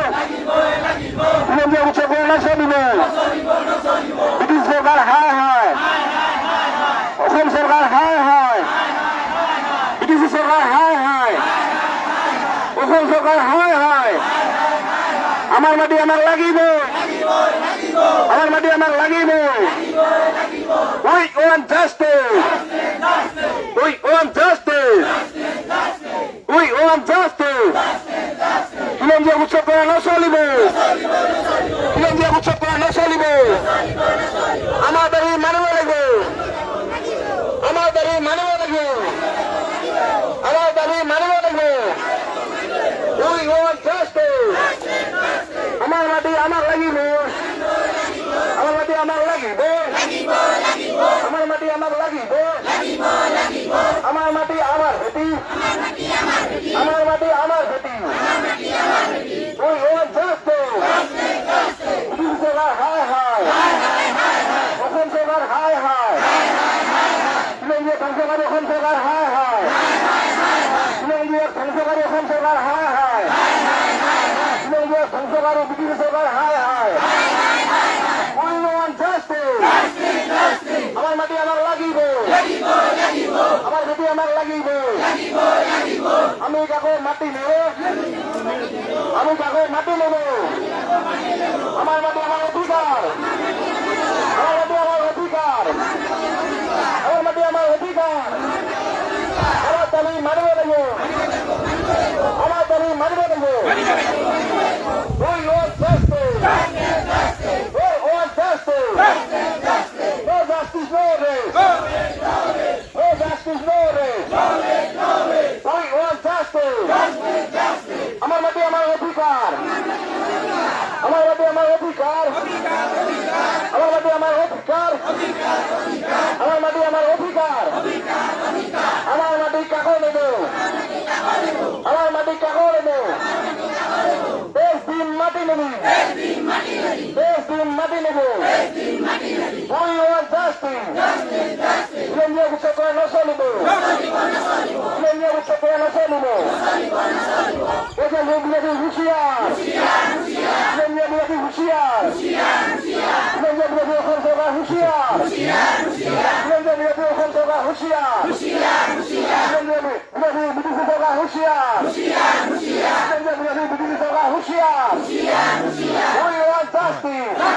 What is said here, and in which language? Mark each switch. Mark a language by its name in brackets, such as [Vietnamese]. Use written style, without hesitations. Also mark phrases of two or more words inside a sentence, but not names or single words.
[Assamese] উচ্ছেদ করে না চলিব, ব্রিটিশ সরকার হায় হায়, অসম সরকার হায় হায়, ব্রিটিশ সরকার হায় হায়, অসম সরকার হায় হায়। আমার মাটি আমার লাগিব, আমার মাটি আমার লাগিব। [English] We want justice, we want justice, we want justice. [Assamese] খিলঞ্জিয়া উচ্ছেদ করা না চলিব, খিলঞ্জিয়া উচ্ছেদ করা না চলিব। আমাদের মানিব লাগিব, আমাদের মানিব লাগিব, আমাদের মানিব লাগিব। [English] We want justice. [Assamese] আমার মাটি আমার লাগিব, আমার মাটি আমার লাগিব, আমার মাটি আমার লাগিব, আমার মাটি আমার ভেটি, আমার মাটি আমার ভেটি। [English] We want justice. [Assamese] ব্রিটিশ সরকার হায় হায়, অসম সরকার হায় হায়, খিলঞ্জিয়া ধ্বংসকারী অসম সরকার হায় হায়, খিলঞ্জিয়া ধ্বংসকারী অসম সরকার হায় হায়, খিলঞ্জিয়া ধ্বংসকারী ব্রিটিশ সরকার হায় হায়। [English] We want justice. [Assamese] আমার মাটি আমার লাগিব, আমার ভেটি আমার লাগিব। আমি কাকো মাটি নেব, আমি কাকো মাটি নেব। আমার মাটি আমার অধিকার, আমার মাটি আমার অধিকার, আমার মাটি আমার অধিকার। আমার দাবি মানিব লাগিব, আমার দাবি মানিব লাগিব। [English] We want justice. We want justice. No justice, no race. No justice, no race. We want justice. [Assamese] আমার মাটি আমার অধিকার, আমার মাটি আমার অধিকার, আমার মাটি আমার অধিকার, আমার মাটি আমার অধিকার। আমার মাটি কাকো নেব, আমার মাটি কাকো নেব। দেশ দিন মাটি নেব, দেশ দিন মাটি নেব। [English] We want justice. [Assamese] খিলঞ্জিয়া উচ্ছেদ করে না চলিব, খিলঞ্জিয়া উচ্ছেদ করে না চলিব। দেশের বিরোধী হুঁশিয়ার, খিলঞ্জিয়া বিরোধী হুঁশিয়ার। হুঁশিয়ার কেন্দ্রীয় বিরোধী অসম সরকার হুঁশিয়ার কেন্দ্রীয় বিরোধী বিদেশি সরকার হুঁশিয়ার কেন্দ্রীয় বিরোধী বিদেশি সরকার হুঁশিয়ার [English] We want justice.